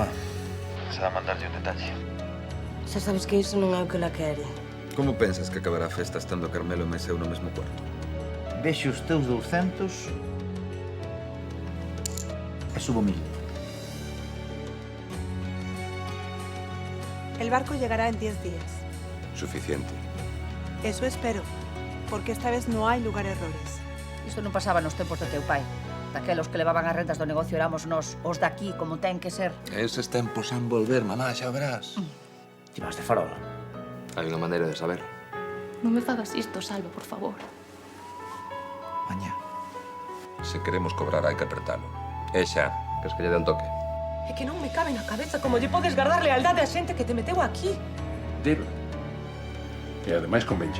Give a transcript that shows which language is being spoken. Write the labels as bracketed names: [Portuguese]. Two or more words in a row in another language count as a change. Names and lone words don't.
[Galician] Pensaba mandarlle un detalle. Xa sabes que iso non é o que la quere. Como pensas que acabará a festa estando Carmelo e eu no mesmo cuarto? Vexo os teus 200 e subo 1000. [Spanish] El barco llegará en 10 días. Suficiente. Eso espero, porque esta vez no hay lugar a errores. [Galician] Isto non pasaba nos tempos de teu pai. Daquelos que levaban as rentas do negocio éramos nós, os daqui, como ten que ser. Eses tempos han volver, mamá, xa verás. Ti vas de farol. [Spanish] Hay una manera de saber. [Galician] Non me fagas isto, Salva, por favor. Mañá. Se queremos cobrar hai que apretalo. E xa. Que es que lle dé un toque. É que non me cabe na cabeza como lle podes guardar lealdade a xente que te meteu aquí. Dilo. E ademais convenche.